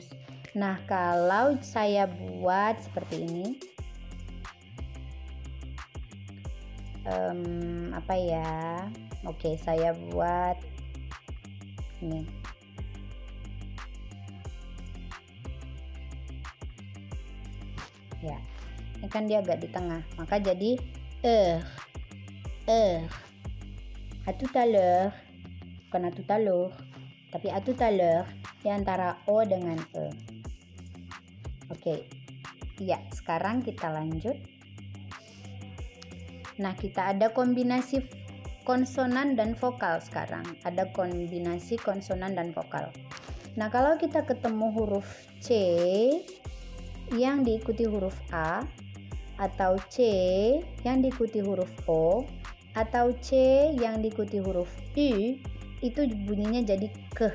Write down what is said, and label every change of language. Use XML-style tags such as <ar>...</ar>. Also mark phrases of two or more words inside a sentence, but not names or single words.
<id>Nah, kalau saya buat seperti ini, apa ya? Oke, saya buat ini. Ya, ini kan dia agak di tengah, maka jadi</id> <fr>à tout à l'heure,</fr> <id>bukan</id> <fr>à tout à l'heure,</fr> <id>tapi</id> <fr>à tout à l'heure</fr> <id>di antara O dengan E. Oke, ya sekarang kita lanjut. Nah, kita ada kombinasi konsonan dan vokal sekarang. Ada kombinasi konsonan dan vokal. Nah, kalau kita ketemu huruf C yang diikuti huruf A, atau C yang diikuti huruf O, atau C yang diikuti huruf U, itu bunyinya jadi ke.</id>